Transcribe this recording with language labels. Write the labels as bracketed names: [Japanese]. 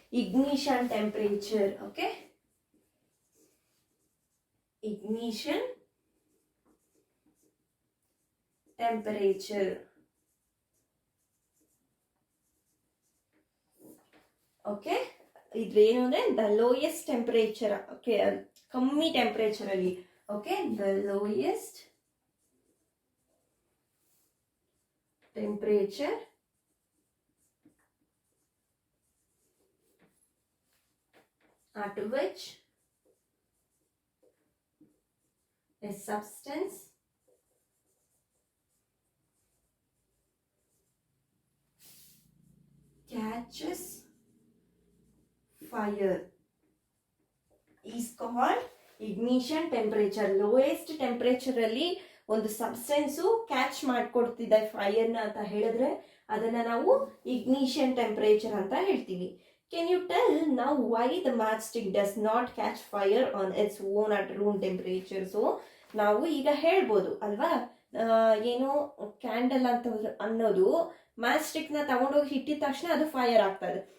[English] Ignition temperature. Okay, ignition temperature. [Kannada] Okay, ಇದ್ರೇನು ಅಂದ್ರೆ [English] The lowest temperature. [Kannada] Okay, ಕಮ್ಮಿ temperature ಅಲ್ಲಿ [English] Okay, the lowest temperature at which a substance catches fire is called ignition temperature. [Kannada] Lowest temperature ಅಲ್ಲಿ ಒಂದು substance catch ಮಾಡ್ಕೊಡ್ತಿದೆ ಫೈರ್ನ ಅಂತ ಹೇಳಿದ್ರೆ ಅದನ್ನ ನಾವು ignition temperature ಅಂತ ಹೇಳ್ತೀವಿ. [English] Can you tell ನಾವು why the match stick does not catch fire on its own at room temperature? [Kannada] So ನಾವು ಈಗ ಹೇಳ್ಬೋದು ಅಲ್ವಾ, ಏನು ಕ್ಯಾಂಡಲ್ ಅಂತ ಅನ್ನೋದು ಮ್ಯಾಚ್ ಸ್ಟಿಕ್ ನ ತಗೊಂಡೋಗಿ ಇಟ್ಟಿದ ತಕ್ಷಣ ಅದು ಫೈರ್ ಆಗ್ತದೆ.